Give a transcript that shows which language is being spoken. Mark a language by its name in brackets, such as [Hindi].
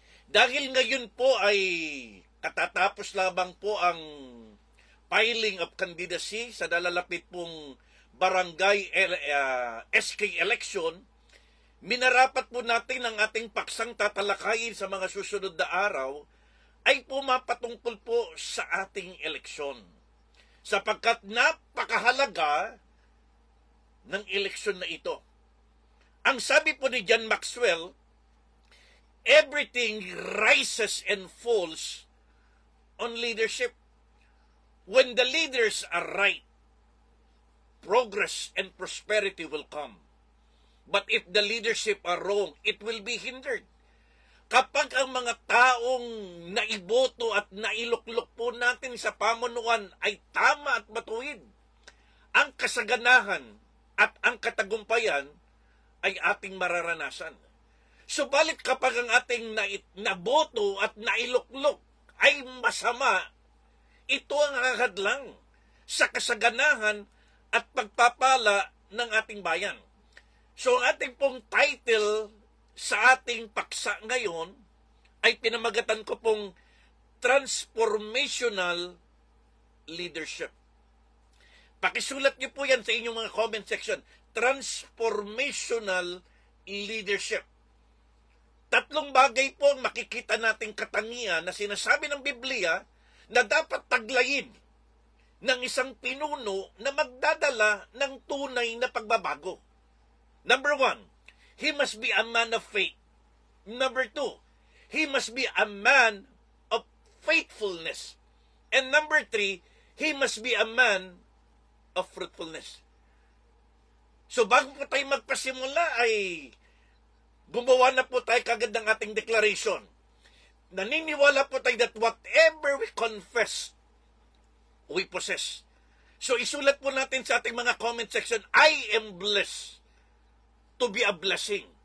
[Filipino] Dahil ngayon po ay katatapos lamang po ang [English] filing of candidacy [Filipino] sa nalalapit pong barangay SK election, minarapat po natin ang ating paksang tatalakayin sa mga susunod na araw ay pumapatungkol po sa ating eleksyon. Sapagkat napakahalaga ng eleksyon na ito. Ang sabi po ni John Maxwell, [English] everything rises and falls on leadership. When the leaders are right, progress and prosperity will come. But if the leadership are wrong, it will be hindered. [Filipino] Kapag ang mga taong naiboto at nailuklok po natin sa pamunuan ay tama at matuwid, ang kasaganahan at ang katagumpayan ay ating mararanasan. Subalit kapag ang ating naboto at nailuklok ay masama, ito ang nakakadlang sa kasaganahan at pagpapala ng ating bayan. So ang ating pong title sa ating paksa ngayon ay pinamagatan ko pong Transformational Leadership. Pakisulat niyo po yan sa inyong mga comment section. [English] Transformational Leadership. [Filipino] Tatlong bagay po ang makikita nating katangian na sinasabi ng Biblia na dapat taglayin ng isang pinuno na magdadala ng tunay na pagbabago. [English] Number 1, he must be a man of faith. Number 2, he must be a man of faithfulness. And number 3, he must be a man of fruitfulness. [Filipino] So bago po tayo magpasimula ay gumawa na po tayo kagad ng ating declaration. Naniniwala po tayo [English] that whatever we confess, we possess. [Filipino] So isulat po natin sa ating mga [English] comment section, I am blessed to be a blessing.